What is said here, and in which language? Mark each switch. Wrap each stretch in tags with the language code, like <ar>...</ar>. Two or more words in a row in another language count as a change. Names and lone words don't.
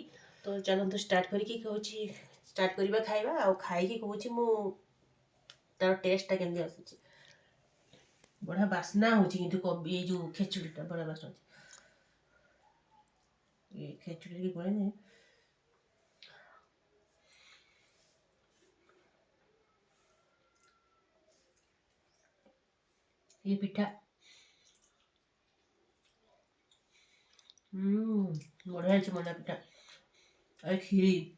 <or>ତ ଚାଲନ୍ତୁ ଷ୍ଟାର୍ଟ କରିକି କହୁଛି ଷ୍ଟାର୍ଟ କରିବା ଖାଇବା ଆଉ ଖାଇକି କହୁଛି ମୁଁ ତାର ଟେଷ୍ଟଟା କେମିତି ଆସୁଛି। ବଢ଼ିଆ ବାସ୍ନା ହେଉଛି କିନ୍ତୁ କୋବି ଏଇ ଯେଉଁ ଖେଚୁଡ଼ିଟା ବଢ଼ିଆ ବାସ୍ନା ହେଉଛି। ଏ ଖେଚୁଡ଼ି ଗୋଳେଇ</or> <hi>ये पिठा बढ़िया है मंडा पिठा और खीरी</hi>